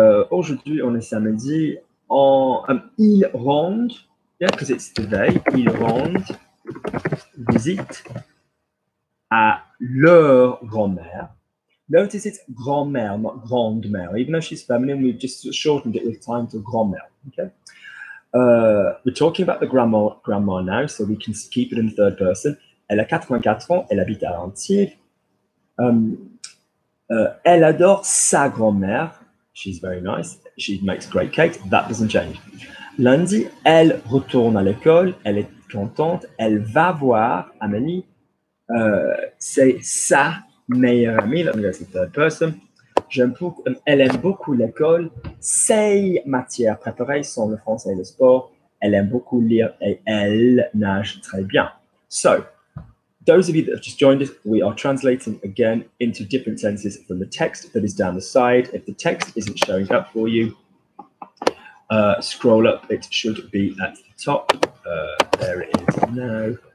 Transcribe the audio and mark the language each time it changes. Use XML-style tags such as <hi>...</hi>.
<fr>Aujourd'hui, on est samedi. Ils rendent,</fr> <en>yeah, because it's the they,</en> <fr>ils rendent visite à leur grand-mère.</fr> <en>Notice it's grand-mère, not grande-mère. Even though she's feminine, we've just shortened it with time to grand-mère. Okay. We're talking about the grandma now, so we can keep it in the third person.</en> <fr>Elle a 84 ans, elle habite à Antibes. Elle adore sa grand-mère.</fr> <en>She's very nice. She makes great cakes. That doesn't change.</en> <fr>Lundi, elle retourne à l'école. Elle est contente. Elle va voir Amélie. C'est sa meilleure amie.</fr> <en>Let me go to the third person.</en> <fr>Elle aime beaucoup l'école. Ses matières préférées sont le français et le sport. Elle aime beaucoup lire et elle nage très bien.</fr> <en>So, those of you that have just joined us, we are translating again into different senses from the text that is down the side. If the text isn't showing up for you, scroll up. It should be at the top. There it is now.</en>